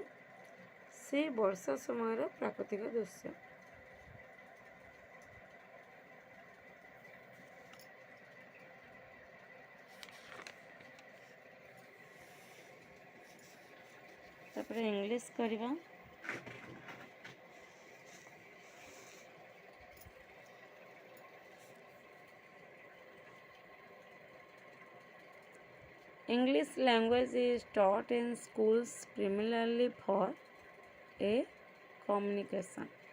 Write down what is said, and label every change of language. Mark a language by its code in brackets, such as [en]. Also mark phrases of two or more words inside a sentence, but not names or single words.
[or] ସେ ବର୍ଷା ସମୟର ପ୍ରାକୃତିକ ଦୃଶ୍ୟ। ତାପରେ ଇଂଲିଶ କରିବା। [en] English language is taught in schools primarily for a communication.